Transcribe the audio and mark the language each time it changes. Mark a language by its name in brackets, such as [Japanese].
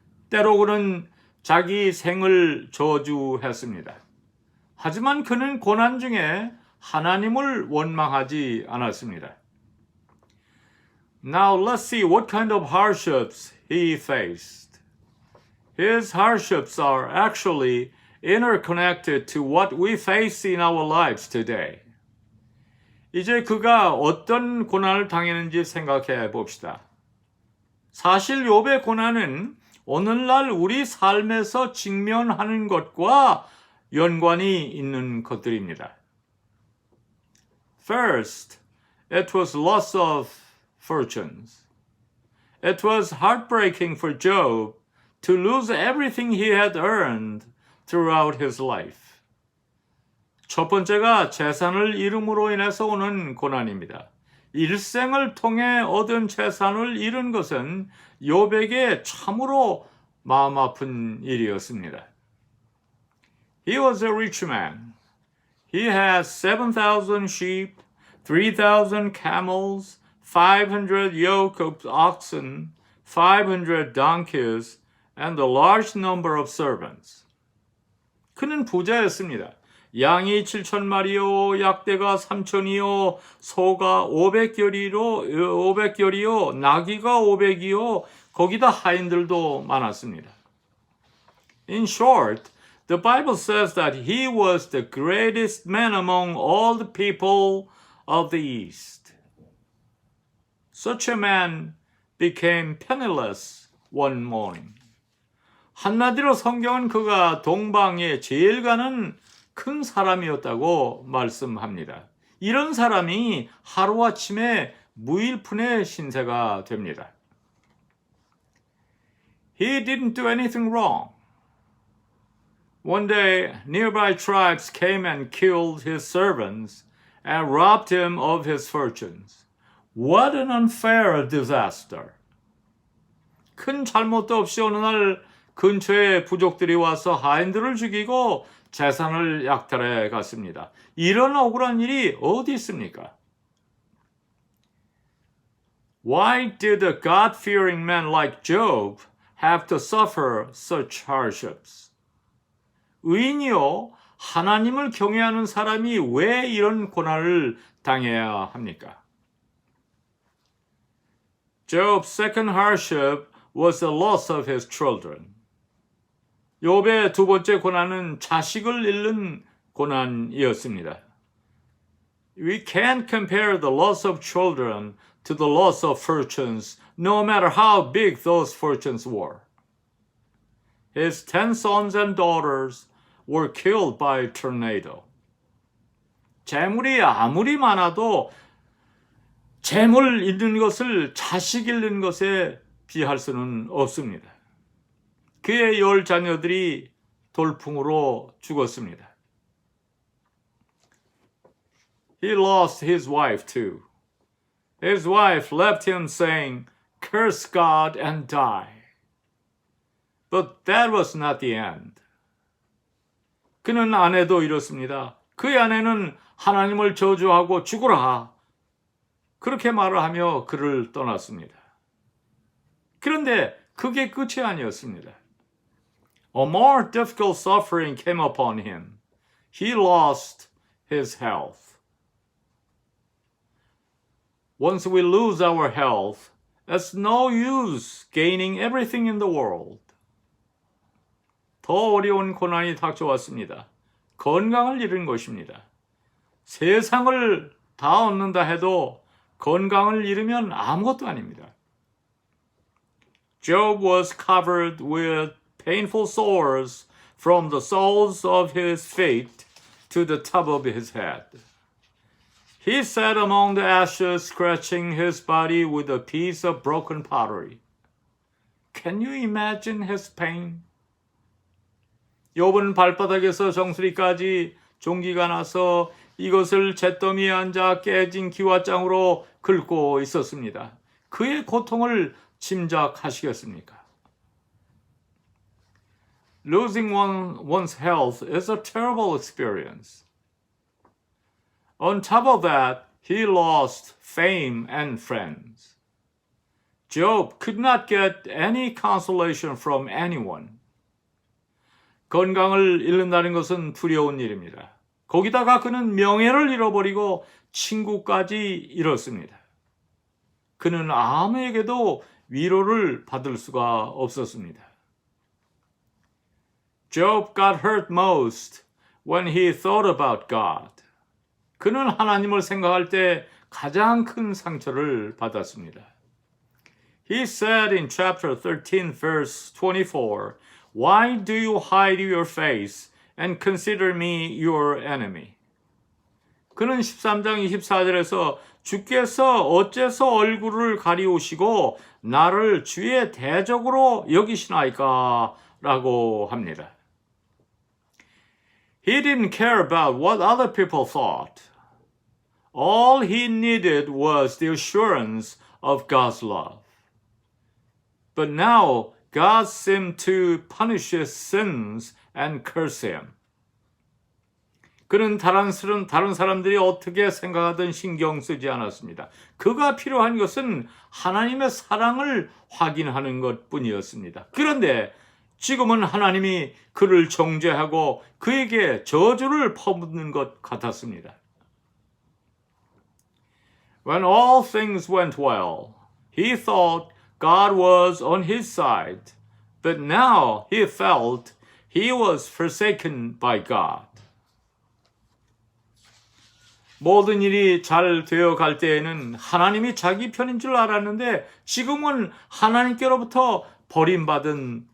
[Korean] 때로 그는 자기 생을 저주했습니다. 하지만 그는 고난 중에 하나님을 원망하지 않았습니다. [English] Now let's see what kind of hardships he faced. His hardships are actually interconnected to what we face in our lives today. [Korean] 이제 그가 어떤 고난을 당했는지 생각해 봅시다. 사실 욥의 고난은 오늘날 우리 삶에서 직면하는 것과 연관이 있는 것들입니다. [English] First, it was loss of fortunes. It was heartbreaking for Job to lose everything he had earned throughout his life. [Korean] 첫 번째가 재산을 잃음으로 인해서 오는 고난입니다. 일생을 통해 얻은 재산을 잃은 것은 욥에게 참으로 마음 아픈 일이었습니다. [English] He was a rich man. He had 7,000 sheep, 3,000 camels, 500 yoke of oxen, 500 donkeys, and a large number of servants. [Korean] 그는 부자였습니다. 양이 7,000마리요, 약대가 3,000이요, 소가 500결이요, 나귀가 500이요, 거기다 하인들도 많았습니다. [English] In short, the Bible says that he was the greatest man among all the people of the East. Such a man became penniless one morning. [Korean] 한마디로 성경은 그가 동방에 제일 가는 큰 사람이었다고 말씀합니다. 이런 사람이 하루아침에 무일푼의 신세가 됩니다. [English] He didn't do anything wrong. One day, nearby tribes came and killed his servants and robbed him of his fortunes. What an unfair disaster! [Korean] 큰 잘못도 없이 어느 날 근처에 부족들이 와서 하인들을 죽이고 재산을 약탈해 갔습니다. 이런 억울한 일이 어디 있습니까? [English] Why did a God-fearing man like Job have to suffer such hardships? [Korean] 의인이요, 하나님을 경외하는 사람이 왜 이런 고난을 당해야 합니까? [English] Job's second hardship was the loss of his children. [Korean] 욥의 두 번째 고난은 자식을 잃는 고난이었습니다. [English] We can't compare the loss of children to the loss of fortunes, no matter how big those fortunes were. His 10 sons and daughters were killed by a tornado. [Korean] 재물이 아무리 많아도 재물 잃는 것을 자식 잃는 것에 비할 수는 없습니다. 그의 10 자녀들이 돌풍으로 죽었습니다. [English] He lost his wife too. His wife left him saying, "Curse God and die." But that was not the end. [Korean] 그는 아내도 이렇습니다. 그의 아내는 하나님을 저주하고 죽으라. 그렇게 말을 하며 그를 떠났습니다. 그런데 그게 끝이 아니었습니다. [English] A more difficult suffering came upon him. He lost his health. Once we lose our health, it's no use gaining everything in the world. [Korean] 더 어려운 고난이 닥쳐왔습니다. 건강을 잃은 것입니다. 세상을 다 얻는다 해도 건강을 잃으면 아무것도 아닙니다. [English] Job was covered with painful sores from the soles of his feet to the top of his head. He sat among the ashes, scratching his body with a piece of broken pottery. Can you imagine his pain? [Korean] 욥은 발바닥에서 정수리까지 종기가 나서 이것을 잿더미에 앉아 깨진 기와장으로 긁고 있었습니다. 그의 고통을 짐작하시겠습니까? [English] Losing one's health is a terrible experience. On top of that, he lost fame and friends. Job could not get any consolation from anyone. [Korean] 건강을 잃는다는 것은 두려운 일입니다. 거기다가 그는 명예를 잃어버리고 친구까지 잃었습니다. 그는 아무에게도 위로를 받을 수가 없었습니다. [English] Job got hurt most when he thought about God. [Korean] 그는 하나님을 생각할 때 가장 큰 상처를 받았습니다. [English] He said in chapter 13, verse 24, "Why do you hide your face and consider me your enemy?" [Korean] 그는 13장 24절에서 주께서 어째서 얼굴을 가리우시고 나를 주의 대적으로 여기시나이까? 라고 합니다. [English] He didn't care about what other people thought. All he needed was the assurance of God's love. But now God seemed to punish his sins and curse him. [Korean] 그는 다른 사람들이 어떻게 생각하든 신경 쓰지 않았습니다. 그가 필요한 것은 하나님의 사랑을 확인하는 것뿐이었습니다. 그런데 지금은 하나님이 그를 정죄하고 그에게 저주를 퍼붓는 것 같았습니다. [English] When all things went well, he thought God was on his side, but now he felt he was forsaken by God. [Korean] 모든 일이 잘 되어 갈 때에는 하나님이 자기 편인 줄 알았는데 지금은 하나님께로부터 버림받은